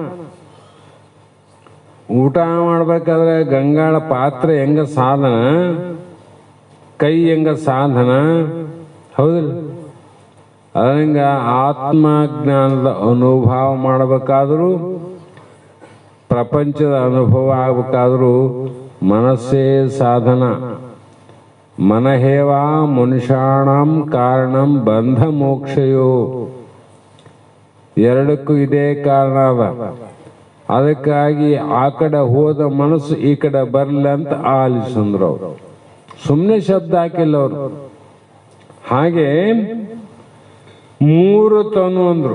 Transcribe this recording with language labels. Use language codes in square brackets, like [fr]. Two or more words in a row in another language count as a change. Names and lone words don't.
[kn] ಊಟ ಮಾಡ್ಬೇಕಾದ್ರೆ ಗಂಗಾಳ ಪಾತ್ರೆ ಹೆಂಗ ಸಾಧನ, ಕೈ ಹೆಂಗ ಸಾಧನ, ಹೌದಿಲ್ಲ? ಅದಂಗ ಆತ್ಮಜ್ಞಾನದ ಅನುಭವ ಮಾಡಬೇಕಾದ್ರೂ, ಪ್ರಪಂಚದ ಅನುಭವ ಆಗ್ಬೇಕಾದ್ರೂ ಮನಸ್ಸೇ ಸಾಧನ. [sa] ಮನಹೇವಾ ಮನುಷ್ಯಾಣಂ ಕಾರಣಂ ಬಂಧ ಮೋಕ್ಷಯೋ. [kn] ಎರಡಕ್ಕೂ ಇದೇ ಕಾರಣ ಅದ. ಅದಕ್ಕಾಗಿ ಆ ಕಡೆ ಹೋದ ಮನಸ್ಸು ಈ ಕಡೆ ಬರಲ್ಲ ಅಂತ ಆಲಿಸಂದ್ರು ಅವರು. ಸುಮ್ಮನೆ ಶಬ್ದ ಹಾಕಿಲ್ಲ ಅವರು. ಹಾಗೆ ಮೂರು ತನು ಅಂದ್ರು.